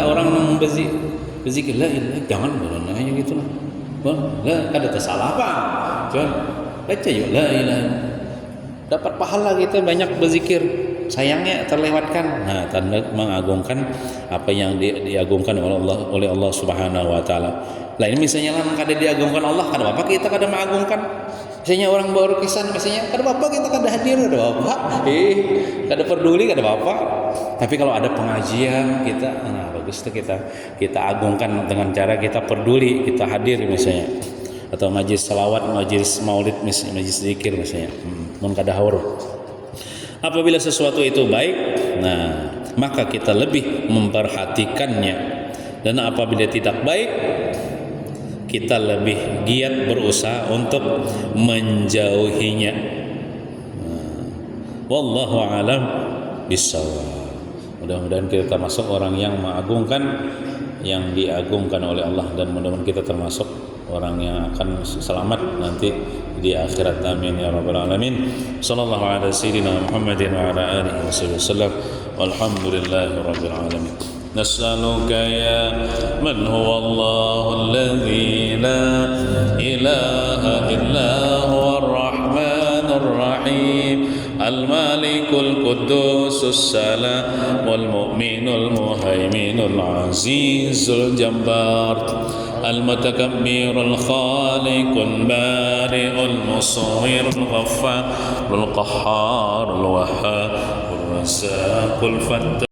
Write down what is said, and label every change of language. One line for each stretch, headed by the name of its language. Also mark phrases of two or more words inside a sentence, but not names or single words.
Indonesian: Orang berzikir
Arabic: لا إله,
Indonesian: jangan berenangnya gitu lah. Lah ada tersalah apa? Cuman baca juga
Arabic: لا إله.
Indonesian: Dapat pahala kita banyak berzikir. Sayangnya terlewatkan. Nah, tanda mengagungkan apa yang diagungkan oleh Allah
Arabic: سبحانه وتعالى.
Banjar: Lah ini misalnya lah kada diagungkan Allah, kada apa kita kada mengagungkan. Misalnya orang baru kisan, misalnya kada apa kita kada hadir, kada apa. Kada peduli, kada apa.
Indonesian: Tapi kalau ada pengajian kita, nah bagus tuh kita agungkan dengan cara kita peduli, kita hadir misalnya. Atau majlis salawat, majlis maulid, majlis zikir misalnya.
Banjar: Mun kada haur.
Indonesian: Apabila sesuatu itu baik, nah maka kita lebih memperhatikannya, dan apabila tidak baik, kita lebih giat berusaha untuk menjauhinya.
Arabic: والله أعلم بالصواب.
Indonesian: Mudah-mudahan kita termasuk orang yang mengagungkan yang diagungkan oleh Allah, dan mudah-mudahan kita termasuk orang yang akan selamat nanti di akhirat.
Arabic: آمين يا رب العالمين. صلى الله على سيدنا محمد وعلى آله وسلم. والحمد لله رب العالمين. نسألك يا من هو الله الذي لا إله إلا هو الرحمن الرحيم. الملك القدوس السلام والمؤمن المهيمن العزيز الجبار المتكبر الخالق البارئ المصور الغفار القهار الوهاب الرزاق الفتاح